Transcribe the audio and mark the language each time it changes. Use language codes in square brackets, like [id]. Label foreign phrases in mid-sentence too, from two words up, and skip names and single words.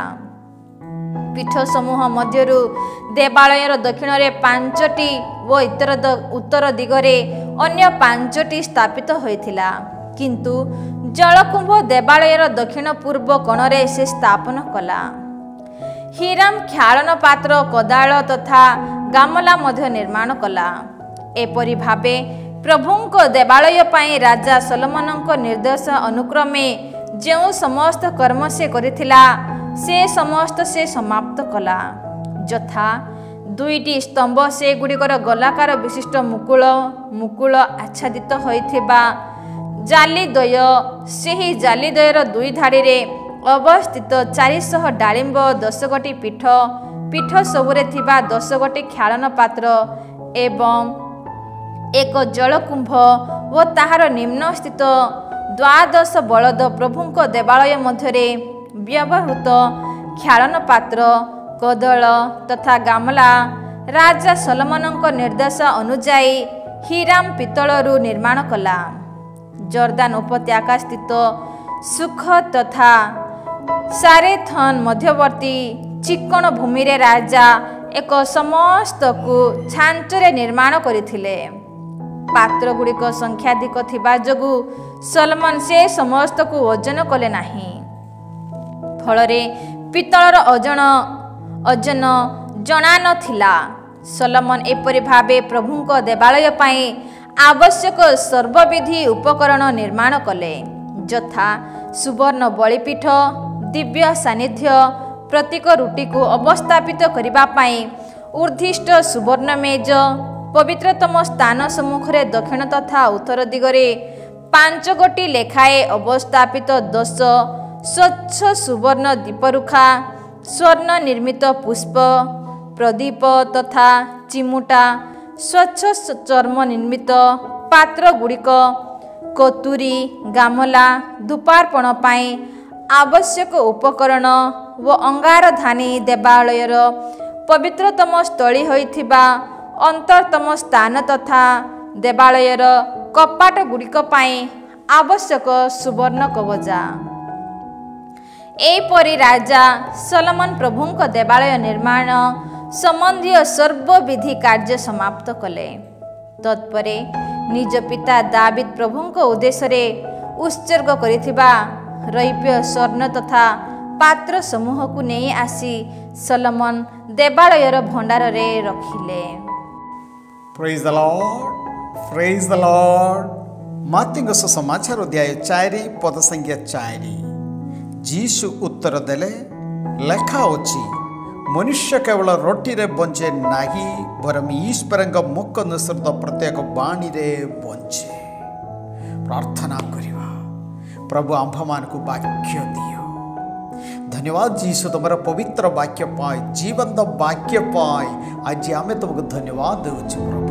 [or] ପୀଠ ସମୂହ ମଧ୍ୟରୁ ଦେବାଳୟର ଦକ୍ଷିଣ ରେ 5ଟି ଓ ଉତ୍ତର ଦିଗରେ ଅନ୍ୟ 5ଟି ସ୍ଥାପିତ ହୋଇଥିଲା। କିନ୍ତୁ ଜଳକୁମ୍ଭ ଦେବାଳୟର ଦକ୍ଷିଣ ପୂର୍ବ କୋଣରେ ସେ ସ୍ଥାପନ କଲା। ହିରାମ ଖ୍ୟାଳନ ପାତ୍ର, କୋଦାଳ ତଥା ଗାମଲା ମଧ୍ୟ ନିର୍ମାଣ କଲା। ଏପରି ଭାବେ ପ୍ରଭୁଙ୍କ ଦେବାଳୟ ପାଇଁ ରାଜା ଶଲୋମନଙ୍କ ନିର୍ଦ୍ଦେଶ ଅନୁକ୍ରମେ ଯେ ସମସ୍ତ କର୍ମ ସେ କରିଥିଲା ସେ ସମସ୍ତ ସେ ସମାପ୍ତ କଲା। ଯଥା 2ଟି ସ୍ତମ୍ଭ ସେ ଗୁଡ଼ିକର ଗୋଲାକାର ବିଶିଷ୍ଟ ମୁକୁଳ ଆଚ୍ଛାଦିତ ହୋଇଥିବା ଜାଲିଦ୍ୱୟ, ସେହି ଜାଲିଦ୍ୱୟର 2 ଧାଡ଼ି ରେ ଅବସ୍ଥିତ 400 ଡାଳିମ୍ବ, 10 ଗୋଟି ପୀଠ ସବୁରେ ଥିବା 10 ଗୋଟି ଖ୍ୟାଳନ ପାତ୍ର ଏବଂ ଏକ ଜଳକୁମ୍ଭ ଓ ତାହାର ନିମ୍ନ ସ୍ଥିତ 12 ବଳଦ ପ୍ରଭୁଙ୍କ ଦେବାଳୟ ମଧ୍ୟରେ ବ୍ୟବହୃତ ଖ୍ୟାଳନ ପାତ୍ର କୋଦାଳ ତଥା ଗାମଲା ରାଜା ଶଲୋମନଙ୍କ ନିର୍ଦ୍ଦେଶ ଅନୁଯାୟୀ ହୀରାମ ପିତଳରୁ ନିର୍ମାଣ କଲା। ଯର୍ଦ୍ଦନ ଉପତ୍ୟକା ସ୍ଥିତ ସୁକ୍କୋତ ତଥା ସର୍ତ୍ତନ ମଧ୍ୟବର୍ତ୍ତୀ ଚିକ୍କଣ ଭୂମି ରେ ରାଜା ଏହି ସମସ୍ତକୁ ଛାଞ୍ଚରେ ନିର୍ମାଣ କରିଥିଲେ। ପାତ୍ର ଗୁଡ଼ିକ ସଂଖ୍ୟାଧିକ ଥିବା ଯୋଗୁଁ ଶଲୋମନ ସେ ସମସ୍ତକୁ ଓଜନ କଲେ ନାହିଁ। ଫଳରେ ପିତଳର ଓଜନ ଜଣା ନଥିଲା। ଶଲୋମନ ଏପରି ଭାବେ ପ୍ରଭୁଙ୍କ ଦେବାଳୟ ପାଇଁ ଆବଶ୍ୟକ ସର୍ବବିଧ ଉପକରଣ ନିର୍ମାଣ କଲେ, ଯଥା ସୁବର୍ଣ୍ଣ ବଳିପୀଠ, ଦିବ୍ୟ ସାନ୍ନିଧ୍ୟ, ପ୍ରତୀକ ରୁଟି କୁ ଅବସ୍ଥାପିତ କରିବା ପାଇଁ ଉଦ୍ଦିଷ୍ଟ ସୁବର୍ଣ୍ଣ ମେଜ, ପବିତ୍ରତମ ସ୍ଥାନ ସମ୍ମୁଖରେ ଦକ୍ଷିଣ ତଥା ଉତ୍ତର ଦିଗରେ 5 ଗୋଟି ଲେଖାଏଁ ଅବସ୍ଥାପିତ 10 ସ୍ୱଚ୍ଛ ସୁବର୍ଣ୍ଣ ଦୀପରୁଖା, ସ୍ୱର୍ଣ୍ଣ ନିର୍ମିତ ପୁଷ୍ପ ପ୍ରଦୀପ ତଥା ଚିମୁଟା, ସ୍ୱଚ୍ଛ ଚର୍ମ ନିର୍ମିତ ପାତ୍ର ଗୁଡ଼ିକ, କତୁରି, ଗାମଲା, ଧୂପାର୍ପଣ ପାଇଁ ଆବଶ୍ୟକ ଉପକରଣ ଓ ଅଙ୍ଗାରଧାନୀ ଦେବାଳୟର ପବିତ୍ରତମ ସ୍ଥଳୀ ହୋଇଥିବା ଅନ୍ତରତମ ସ୍ଥାନ ତଥା ଦେବାଳୟର କପାଟ ଗୁଡ଼ିକ ପାଇଁ ଆବଶ୍ୟକ ସୁବର୍ଣ୍ଣ କବଚ। ଏପରି ରାଜା ଶଲୋମନ ପ୍ରଭୁଙ୍କ ଦେବାଳୟ ନିର୍ମାଣ ସମ୍ବନ୍ଧୀ ସର୍ବବିଧ କାର୍ଯ୍ୟ ସମାପ୍ତ କଲେ। ତତ୍ପରେ ନିଜ ପିତା ଦାଉଦ ପ୍ରଭୁଙ୍କ ଉଦ୍ଦେଶ୍ୟରେ ଉତ୍ସର୍ଗ କରିଥିବା ରୌପ୍ୟ ସ୍ୱର୍ଣ୍ଣ ତଥା ପାତ୍ର ସମୂହକୁ ଆଣି ଶଲୋମନ ଦେବାଳୟର ଭଣ୍ଡାର ରେ ରଖିଲେ। [en] Praise the Lord. [or] ମାଥିଉଙ୍କ ସମାଚାର ଅଧ୍ୟାୟ 4 ପଦ ସଂଖ୍ୟା 4। ଯୀଶୁ ଉତ୍ତର ଦେଲେ, ଲେଖା ଅଛି ମନୁଷ୍ୟ କେବଳ ରୋଟୀ ରେ ବଞ୍ଚେ ନାହିଁ ବରଂ ଈଶ୍ୱରଙ୍କ ମୁଖ ନିଃସୃତ ପ୍ରତ୍ୟେକ ବାଣୀ ରେ ବଞ୍ଚେ। ପ୍ରାର୍ଥନା କରିବା। ପ୍ରଭୁ ଆମ୍ଭମାନଙ୍କୁ ବାକ୍ୟ ଦିଅ। ଧନ୍ୟବାଦ ଯୀଶୁ ତୁମର ପବିତ୍ର ବାକ୍ୟ ପାଇଁ, ଜୀବନ୍ତ ବାକ୍ୟ ପାଇଁ ଆଜି ଆମେ ତୁମକୁ ଧନ୍ୟବାଦ ଦେଉଛୁ ପ୍ରଭୁ।